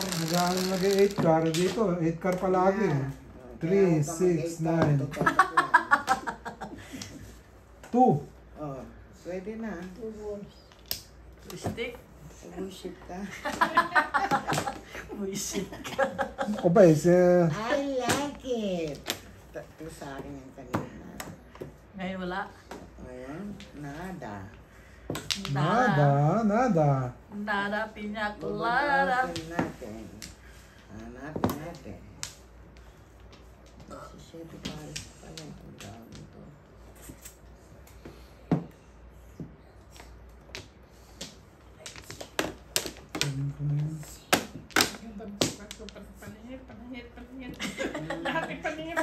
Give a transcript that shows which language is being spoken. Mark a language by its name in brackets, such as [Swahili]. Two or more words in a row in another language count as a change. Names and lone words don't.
[Filipino] Magkano nag-8 car dito? 8 car palagi. 3, 6, 9, 2. Oh, pwede na. Stick. Bullshit ka. Buisit ka. Ako ba eh, [English] I like it. [Filipino] Tatlo sa akin yung kanina. Ngayon wala. Ayan, nada. [Spanish] nada, nada. Nada piña colada. [Filipino] Hanapin natin. Hanapin natin. 7 pares pala. Ang dami to. Sabihin ko na yun. Panihit. Lahat ay panihit.